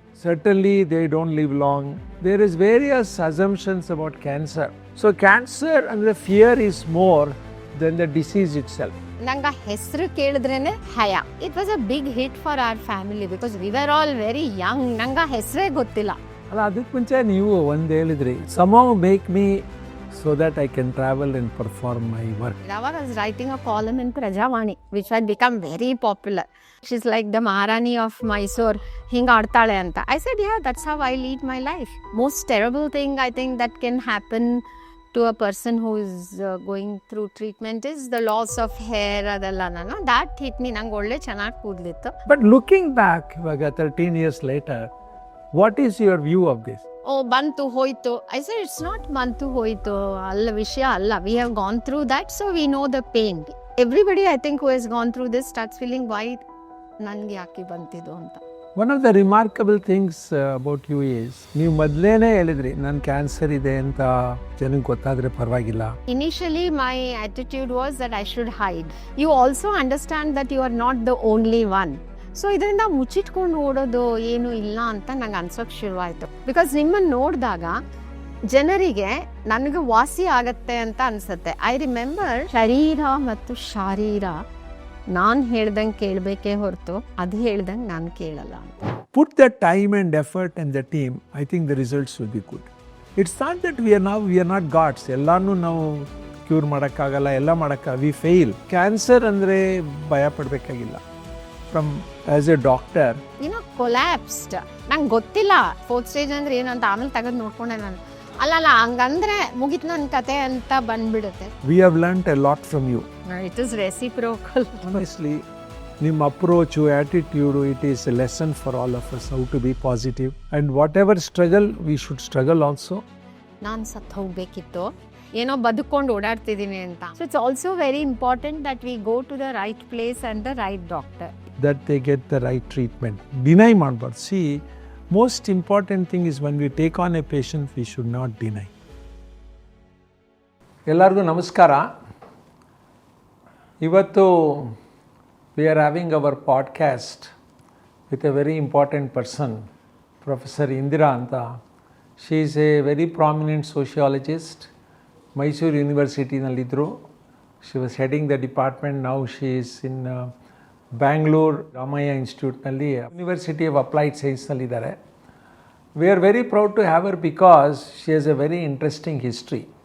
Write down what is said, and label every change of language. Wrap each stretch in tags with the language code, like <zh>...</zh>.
<en>Certainly they don't live long. There is various assumptions about cancer. So cancer and the fear is more than the disease itself.</en> <kn>ನಂಗೆ ಹೆಸರು ಕೇಳಿದ್ರೇನೆ ಹಯ.</kn> <en>It was a big hit for our family because we were all very young.</en> <kn>ನಂಗೆ ಹೆಸರೇ ಗೊತ್ತಿಲ್ಲ. ಅಲ್ಲ, ಅದಕ್ಕೆ ಮುಂಚೆ ನೀವು ಒಂದು ಹೇಳಿದ್ರಿ,</kn> <en>somehow make me so that I can travel and perform my work. I was writing a column in Prajavani which had become very popular. She's like the Maharani of Mysore.</en> <kn>ಹಿಂಗೆ ಆಡ್ತಾಳೆ ಅಂತ.</kn> <en>I said, yeah, that's how I lead my life. Most terrible thing I think that can happen to a person who is going through treatment is the loss of hair.</en> <kn>ಅದೆಲ್ಲ ನಾನು</kn> <en>that hit me.</en> <kn>ನಂಗೆ ಒಳ್ಳೆ ಚೆನ್ನಾಗಿ ಕೂದಲಿತ್ತು.</kn> <en>But looking back, ಇವಾಗ 13 years later, what is your view of this?</en> <kn>ಬಂತು ಹೋಯ್ತು.</kn> <en>I said it's not</en> <kn>ಬಂತು ಹೋಯ್ತು ಅಲ್ಲ ವಿಷಯ ಅಲ್ಲ.</kn> <en>We have gone through that, so we know the pain. Everybody I think who has gone through this starts feeling why</en> <kn>ನನಗೆ ಯಾಕೆ ಬಂತಿದ್ದು ಅಂತ.</kn> <en>One of the remarkable things about you is,</en> <kn>ನೀವು ಮೊದಲೇನೆ ಹೇಳಿದ್ರಿ ನನ್ನ ಕ್ಯಾನ್ಸರ್ ಇದೆ ಅಂತ ಜನಕ್ಕೆ ಗೊತ್ತಾದರೆ ಪರವಾಗಿಲ್ಲ.</kn> <en>Initially my attitude was that I should hide. You also understand that you are not the only one.</en> <kn>So ಇದರಿಂದ ಮುಚ್ಚಿಟ್ಕೊಂಡು ಓಡೋದು ಏನು ಇಲ್ಲ ಅಂತ ನಂಗೆ ಅನ್ಸೋಕೆ ಶುರುವಾಯಿತು. ಬಿಕಾಸ್ ನಿಮ್ಮನ್ನು ನೋಡಿದಾಗ ಜನರಿಗೆ ನನಗೆ ವಾಸಿ ಆಗತ್ತೆ ಅಂತ ಅನ್ಸುತ್ತೆ.</kn> <en>I remember</en> <kn>ಶರೀರ ಮತ್ತು ಶಾರೀರ ನಾನು ಹೇಳ್ದಂಗೆ ಕೇಳಬೇಕೇ ಹೊರತು ಅದು ಹೇಳ್ದಂಗೆ ನಾನು ಕೇಳಲ್ಲ ಅಂತ.</kn> <en>Put the time and effort and the team, I think the results will be good. It's not that we are not gods.</en> <kn>ಎಲ್ಲಾನು ನಾವು ಕ್ಯೂರ್ ಮಾಡೋಕ್ಕಾಗಲ್ಲ, ಎಲ್ಲ ಮಾಡೋಕ್ಕಾಗಲ್ಲ,</kn> <en>We fail.</en> <kn>ಕ್ಯಾನ್ಸರ್ ಅಂದರೆ ಭಯ ಪಡಬೇಕಾಗಿಲ್ಲ.</kn> <en>From as a doctor,</en> <kn>collapsed. ನಂಗೆ ಗೊತ್ತಿಲ್ಲ fourth stage ಅಂದ್ರೆ ಏನಂತ. ಆಮೇಲೆ ತೆಗೆದು ನೋಡ್ಕೊಂಡೆ ನಾನು. ಅಲ್ಲ ಹಂಗಂದ್ರೆ ಮುಗಿತು ನನ್ನ ಕತೆ ಅಂತ ಬಂದ್ಬಿಡುತ್ತೆ.</kn> <en>We have learnt a lot from you. It is reciprocal. Honestly,</en> <kn>ನಿಮ್ಮ approach, attitude,</kn> <en>it is a lesson for all of us how to be positive. And whatever struggle, we should struggle also.</en> <kn>ನಾನು ಸತ್ತು ಹೋಗ್ಬೇಕಿತ್ತು, ಏನೋ ಬದುಕೊಂಡು ಓಡಾಡ್ತಿದ್ದೀನಿ ಅಂತ.</kn> <en>So it's also very important that we go to the right place and the right doctor. That they get the right treatment. Deny ಮಾಡಬಾರ್ದು. See, most important thing is when we take on a patient, we should not deny.</en> <kn>ಎಲ್ಲರಿಗೂ ನಮಸ್ಕಾರ.</kn> <en>ಇವತ್ತು we are having our podcast with a very important person, Professor Indira ಅಂತ. She is a very prominent sociologist. Mysore University ನಲ್ಲಿದ್ದರು. She was heading the department. Now she is in Bangalore Ramaiah ಇನ್ಸ್ಟಿಟ್ಯೂಟ್ನಲ್ಲಿ university of applied ಸೈನ್ಸ್ನಲ್ಲಿದ್ದಾರೆ. We are very proud to have her because she has a very interesting history.</en>